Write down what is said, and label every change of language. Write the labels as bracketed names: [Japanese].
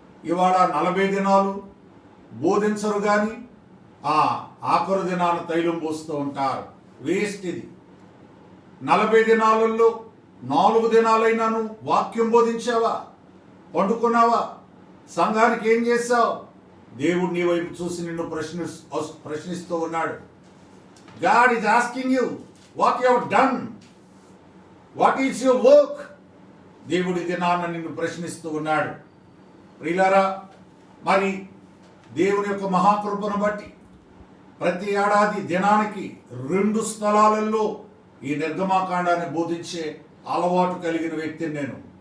[Telugu] ఇవాళ 40 దినాలు బోధించరు కానీ ఆఖరు దినాన తైలం పోస్తూ ఉంటారు. వేస్ట్ ఇది. 40 దినాలలో 4 దినాలైనా నువ్వు వాక్యం బోధించావా? పండుకున్నావా? సంఘానికి ఏం చేశావు? దేవుడు నీ వైపు చూసి నిన్ను ప్రశ్నిస్తూ ఉన్నాడు. [English] God is asking you what you have done. What is your work? [Telugu] దేవుడి దినాన్న నిన్ను ప్రశ్నిస్తూ ఉన్నాడు. ప్రియులారా, మరి దేవుని యొక్క మహాకృపను బట్టి ప్రతి ఏడాది దినానికి 2 స్థలాలలో ఈ నిర్గమాకాండాన్ని బోధించే అలవాటు కలిగిన వ్యక్తిని నేను.